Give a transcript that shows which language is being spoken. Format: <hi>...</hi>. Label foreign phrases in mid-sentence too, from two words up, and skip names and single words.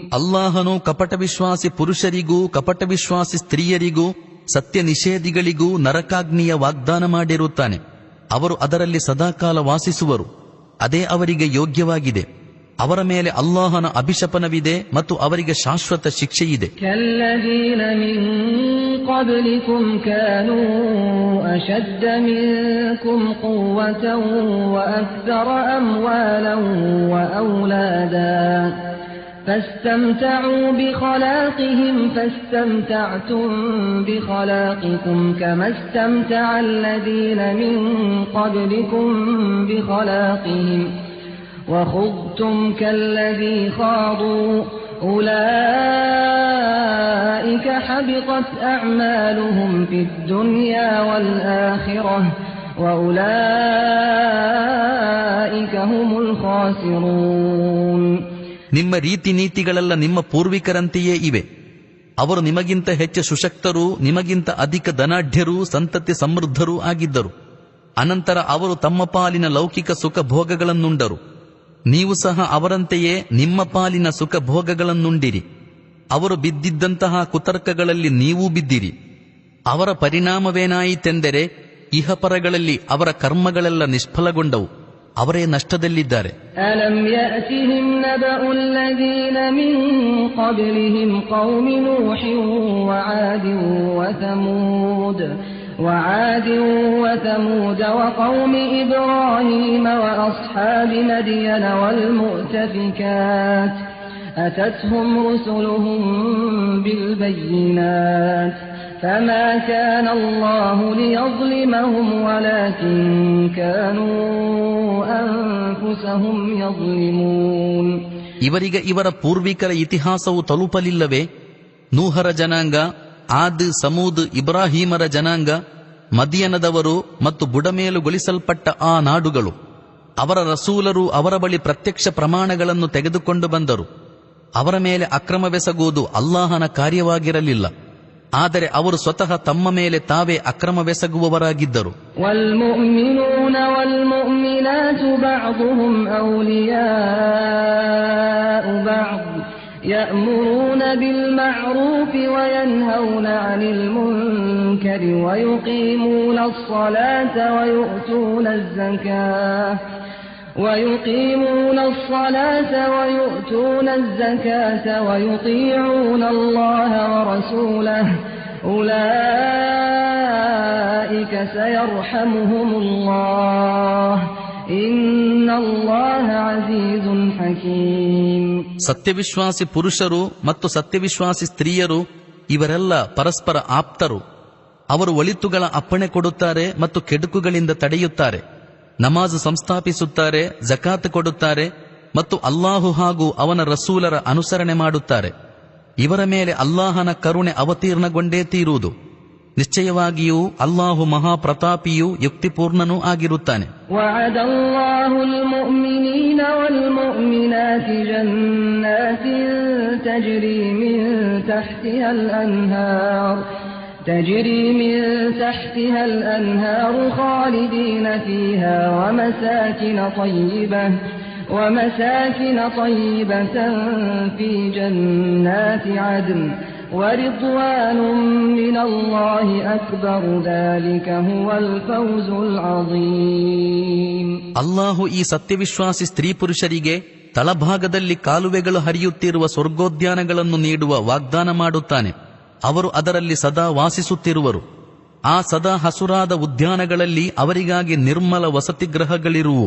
<kn>ಅಲ್ಲಾಹನು ಕಪಟ ವಿಶ್ವಾಸಿ ಪುರುಷರಿಗೂ ಕಪಟ ವಿಶ್ವಾಸಿ ಸ್ತ್ರೀಯರಿಗೂ ಸತ್ಯ ನಿಷೇಧಿಗಳಿಗೂ ನರಕಾಗ್ನಿಯ ವಾಗ್ದಾನ ಮಾಡಿರುತ್ತಾನೆ. ಅವರು ಅದರಲ್ಲಿ ಸದಾಕಾಲ ವಾಸಿಸುವರು, ಅದೇ ಅವರಿಗೆ ಯೋಗ್ಯವಾಗಿದೆ. ಅವರ ಮೇಲೆ ಅಲ್ಲಾಹನ ಅಭಿಶಪನವಿದೆ ಮತ್ತು ಅವರಿಗೆ ಶಾಶ್ವತ ಶಿಕ್ಷೆಯಿದೆ.</kn> <ar>كالذين من قبلكم كانوا أشد منكم قوة وأكثر أموالا وأولادا فاستمتعوا بخلاقهم فاستمتعتم بخلاقكم كما استمتع الذين من قبلكم بخلاقهم وخضتم كالذي خاضوا أولئك حبطت أعمالهم في الدنيا والآخرة وأولئك هم الخاسرون.</ar> <kn>ನಿಮ್ಮ ರೀತಿ ನೀತಿಗಳೆಲ್ಲ ನಿಮ್ಮ ಪೂರ್ವಿಕರಂತೆಯೇ ಇವೆ. ಅವರು ನಿಮಗಿಂತ ಹೆಚ್ಚು ಸುಶಕ್ತರೂ ನಿಮಗಿಂತ ಅಧಿಕ ಧನಾಢ್ಯರೂ ಸಂತತಿ ಸಮೃದ್ಧರೂ ಆಗಿದ್ದರು. ಅನಂತರ ಅವರು ತಮ್ಮ ಪಾಲಿನ ಲೌಕಿಕ ಸುಖ ಭೋಗಗಳನ್ನುಂಡರು. ನೀವು ಸಹ ಅವರಂತೆಯೇ ನಿಮ್ಮ ಪಾಲಿನ ಸುಖ ಭೋಗಗಳನ್ನುಂಡಿರಿ. ಅವರು ಬಿದ್ದಿದ್ದಂತಹ ಕುತರ್ಕಗಳಲ್ಲಿ ನೀವೂ ಬಿದ್ದಿರಿ. ಅವರ ಪರಿಣಾಮವೇನಾಯಿತೆಂದರೆ ಇಹಪರಗಳಲ್ಲಿ ಅವರ ಕರ್ಮಗಳೆಲ್ಲ ನಿಷ್ಫಲಗೊಂಡವು. ಅವರೇ ನಷ್ಟದಲ್ಲಿದ್ದಾರೆ.</kn> <ar>ألم يأتهم نبأ الذين من قبلهم قوم نوح وعاد وثمود وقوم إبراهيم وأصحاب مدين والمؤتفكات أتتهم رسلهم بالبينات فما كان الله ليظلمهم ولكن كانوا أنفسهم يظلمون.</ar> <kn>ಇವರಿಗೆ ಇವರ ಪೂರ್ವಿಕರ ಇತಿಹಾಸವು ತಲುಪಲಿಲ್ಲವೇ? ನೂಹರ ಜನಾಂಗ, ಆದ್, ಸಮೂದ್, ಇಬ್ರಾಹೀಮರ ಜನಾಂಗ, ಮದಿಯನದವರು ಮತ್ತು ಬುಡಮೇಲುಗೊಳಿಸಲ್ಪಟ್ಟ ಆ ನಾಡುಗಳು. ಅವರ ರಸೂಲರು ಅವರ ಬಳಿ ಪ್ರತ್ಯಕ್ಷ ಪ್ರಮಾಣಗಳನ್ನು ತೆಗೆದುಕೊಂಡು ಬಂದರು. ಅವರ ಮೇಲೆ ಅಕ್ರಮವೆಸಗುವುದು ಅಲ್ಲಾಹನ ಕಾರ್ಯವಾಗಿರಲಿಲ್ಲ. ಆದರೆ ಅವರು ಸ್ವತಃ ತಮ್ಮ ಮೇಲೆ ತಾವೇ ಅಕ್ರಮವೆಸಗುವವರಾಗಿದ್ದರು.</kn> <ar>والمؤمنون والمؤمنات بعضهم أولياء بعض يأمرون بالمعروف وينهون عن المنكر ويقيمون الصلاة ويؤتون الزكاة ويطيعون الله ورسوله أولئك سيرحمهم الله إن الله عزيز حكيم.</ar> <kn>ಸತ್ಯವಿಶ್ವಾಸಿ ಪುರುಷರು ಮತ್ತು ಸತ್ಯವಿಶ್ವಾಸಿ ಸ್ತ್ರೀಯರು ಇವರೆಲ್ಲ ಪರಸ್ಪರ ಆಪ್ತರು. ಅವರು ಒಳಿತುಗಳ ಅಪ್ಪಣೆ ಕೊಡುತ್ತಾರೆ ಮತ್ತು ಕೆಡುಕುಗಳಿಂದ ತಡೆಯುತ್ತಾರೆ. ನಮಾಜ್ ಸಂಸ್ಥಾಪಿಸುತ್ತಾರೆ, ಜಕಾತ್ ಕೊಡುತ್ತಾರೆ ಮತ್ತು ಅಲ್ಲಾಹು ಹಾಗೂ ಅವನ ರಸೂಲರ ಅನುಸರಣೆ ಮಾಡುತ್ತಾರೆ. ಇವರ ಮೇಲೆ ಅಲ್ಲಾಹನ ಕರುಣೆ ಅವತೀರ್ಣಗೊಂಡೇ ತೀರುವುದು. ನಿಶ್ಚಯವಾಗಿಯೂ ಅಲ್ಲಾಹು ಮಹಾಪ್ರತಾಪಿಯೂ ಯುಕ್ತಿಪೂರ್ಣನೂ ಆಗಿರುತ್ತಾನೆ.</kn> <ar>وعد الله المؤمنين والمؤمنات جنات تجري من تحتها الأنهار خالدين فيها ومساكن طيبة في جنات عدن ورضوان من الله أكبر ذلك هو الفوز العظيم.</ar> <kn>ಅಲ್ಲಾಹು ಈ ಸತ್ಯವಿಶ್ವಾಸಿ ಸ್ತ್ರೀ ಪುರುಷರಿಗೆ ತಳಭಾಗದಲ್ಲಿ ಕಾಲುವೆಗಳು ಹರಿಯುತ್ತಿರುವ ಸ್ವರ್ಗೋದ್ಯಾನಗಳನ್ನು ನೀಡುವ ವಾಗ್ದಾನ ಮಾಡುತ್ತಾನೆ. ಅವರು ಅದರಲ್ಲಿ ಸದಾ ವಾಸಿಸುತ್ತಿರುವರು. ಆ ಸದಾ ಹಸುರಾದ ಉದ್ಯಾನಗಳಲ್ಲಿ ಅವರಿಗಾಗಿ ನಿರ್ಮಲ ವಸತಿಗೃಹಗಳಿರುವು.</kn>